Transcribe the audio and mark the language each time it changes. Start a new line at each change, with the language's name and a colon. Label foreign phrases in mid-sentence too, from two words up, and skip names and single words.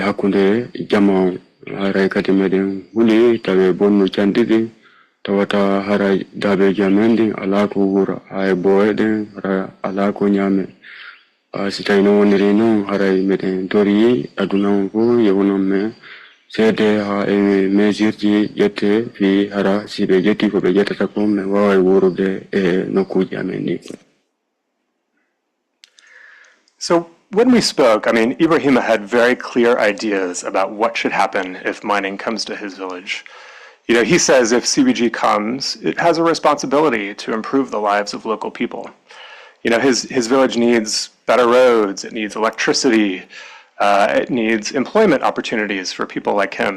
Fula: hakkunde jama on haray kadi meɗen huli tawe bonnu canɗiɗi tawata hara dabeji amen ɗin ala ko wura e boye ɗen hara ala ko ñame si tawi no woniri noon haray meɗen tori aduna on fo yewonon men seede ha e mesure ji ƴette fi hara si ɓe ƴetti ko ɓe ƴettata ko min wawa wurude e nokkuji amen ni.
English: So when we spoke, I mean, Ibrahima had very clear ideas about what should happen if mining comes to his village. You know, he says if CBG comes, it has a responsibility to improve the lives of local people. You know, his village needs better roads, it needs electricity, it needs employment opportunities for people like him.